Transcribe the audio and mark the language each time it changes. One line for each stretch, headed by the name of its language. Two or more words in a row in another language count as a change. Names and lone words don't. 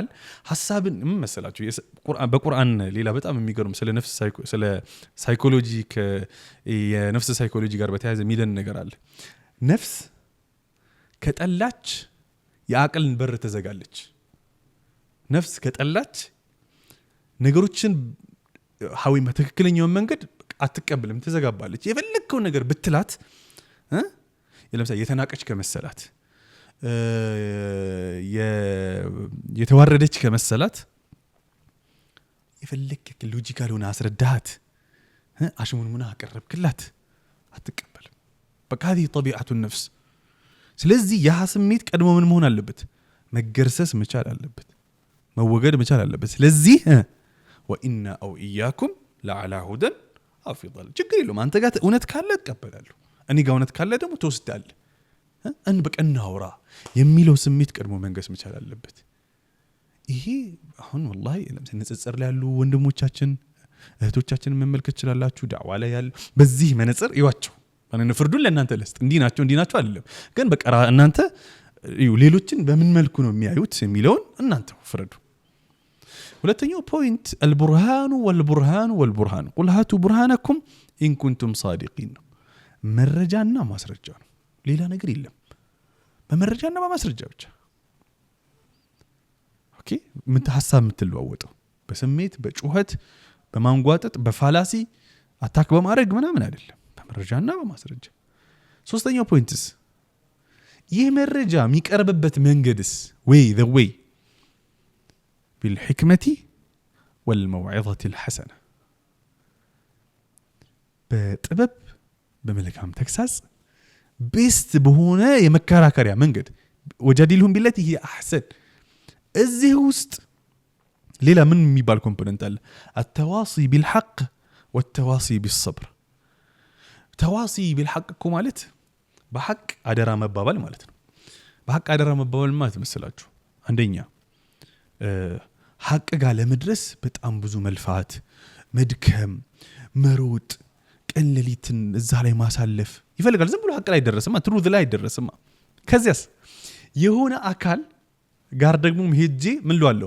Amharic: ሐሳብን መሰላችሁ በቁርአን ሌላ በጣም የሚገርም ስለ ሳይኮሎጂ የነፍስ ሳይኮሎጂ ጋር በተያያዘ የሚለን ነገር አለ። ነፍስ ከጠላች የአቅልን በር ተዘጋለች። ነፍስ ከጠላች ነገሮችን ሐዊም በትክክለኛው መንገድ አትቀበልም፣ ተዘጋባለች። የፈለከው ነገር ብትላት ለምሳሌ የተናቀች ከመሰላት የተዋረደች ከመሰላት የፈለከ ሎጂካል ሆነ አስረዳሃት አሽሙንሙና አቀረብክላት አትቀበልም። በቃ
Arabic: هذه طبيعة النفس።
Amharic: ስለዚህ ያ ስሜት ቀድሞ ምን መሆን አለበት? መገርሰስ መቻል አለበት፣ መወገድ መቻል አለበት። ስለዚህ
Arabic: وإنا أو إياكم لعلى هدى أو في ضلال
Amharic: ችግር የለውም። አንተ ጋር እውነት ካለ እቀበላለሁ፣ እኔ ጋር እውነት ካለ ደግሞ ትወስዳለህ። በቀናውራ የሚለው ስሜት ቀድሞ መንገስ መቻል አለበት። ይሄ አሁን والله ለምሳሌ ንጽጽር ላይ ያሉ ወንድሞቻችን እህቶቻችን መመልከት ይችላልላችሁ። ዳዕዋ ላይ ያሉ በዚህ መነጽር ይዋቸው ማንነ ፍርዱን ለእናንተ ለስጥ እንዲህ ናቸው አይደለም። ግን በቃ እናንተ ሌሎችን በምን መልኩ ነው የሚያዩት የሚለውን እናንተ ፍረዱ። ሁለተኛው ፖይንት
Arabic: البرهان والبرهان والبرهان قل هاتوا برهانكم إن كنتم صادقين
Amharic: መረጃና ማስረጃ ነው፣ ሌላ ነገር የለም። በመረጃና በማስረጃ ብቻ ኦኬ። ምን ሐሳብ የምትለዋወጠው በስሜት በጩኸት በማንጓጠጥ በፋላሲ አታክ በማድረግ ምናምን አይደለም፣ በመረጃና በማስረጃ። ሶስተኛው ፖይንትስ ይህ መረጃ የሚቀርብበት መንገድስ ወይ
English: the way
Arabic: بالحكمة والموعظة الحسنة
Amharic: በጥበብ በመልካም ተግሳጽ ቤስት በሆነ የመከራከሪያ መንገድ
Arabic: وجادلهم بالتي هي أحسن።
Amharic: እዚህ ውስጥ ሌላ ምን የሚባል ኮምፖነንት አለ?
Arabic: التواصي بالحق والتواصي بالصبر تواصي بالحق
Amharic: እኮ ማለት በሐቅ አደራ መባባል ማለት ነው። በሐቅ አደራ መባባል ማለት መስላችሁ አንደኛ ሐቅ ጋር ለመድረስ በጣም ብዙ መልፋት፣ መድከም፣ መሮጥ፣ ቀን ሌሊትን እዛ ላይ ማሳለፍ ይፈልጋል። ዝም ብሎ ሐቅ ላይ አይደረስማ፣ ትሩዝ ላይ አይደረስማ። ከዚያስ የሆነ አካል ጋር ደግሞ ሄጄ ምን ልዋለሁ?